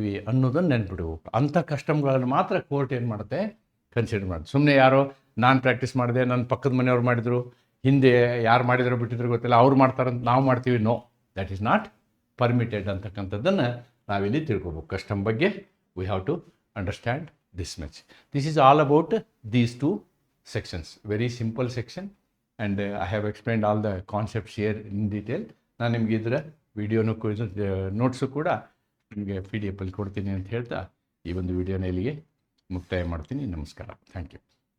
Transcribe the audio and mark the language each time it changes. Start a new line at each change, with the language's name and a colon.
Kannada: ಅನ್ನೋದನ್ನು ನೆನ್ಪಿಡ್ಬೇಕು. ಅಂಥ ಕಸ್ಟಮ್ಗಳನ್ನು ಮಾತ್ರ ಕೋರ್ಟ್ ಏನು ಮಾಡುತ್ತೆ, ಕನ್ಸಿಡರ್ ಮಾಡುತ್ತೆ. ಸುಮ್ಮನೆ ಯಾರೋ ನಾನು ಪ್ರಾಕ್ಟೀಸ್ ಮಾಡಿದೆ, ನನ್ನ ಪಕ್ಕದ ಮನೆಯವ್ರು ಮಾಡಿದರು, ಹಿಂದೆ ಯಾರು ಮಾಡಿದ್ರು ಬಿಟ್ಟಿದ್ರು ಗೊತ್ತಿಲ್ಲ, ಅವ್ರು ಮಾಡ್ತಾರಂತ ನಾವು ಮಾಡ್ತೀವಿ,
English: no, that is not permitted
Kannada: ಅಂತಕ್ಕಂಥದ್ದನ್ನು ನಾವಿಲ್ಲಿ ತಿಳ್ಕೊಬೇಕು. ಕಸ್ಟಮ್ ಬಗ್ಗೆ
English: We have to understand this much. This is all about these two sections. Very simple section, and I have explained all the concepts here in detail.
Kannada: ನಾನು ನಿಮಗೆ ಇದರ ವಿಡಿಯೋನು notes ಕೂಡ ನಿಮಗೆ PDF ಅಲ್ಲಿ ಕೊಡ್ತೀನಿ ಅಂತ ಹೇಳ್ತಾ ಈ ಒಂದು ವಿಡಿಯೋನ ಇಲ್ಲಿಗೆ ಮುಕ್ತಾಯ ಮಾಡ್ತೀನಿ. ನಮಸ್ಕಾರ.
English: Thank you.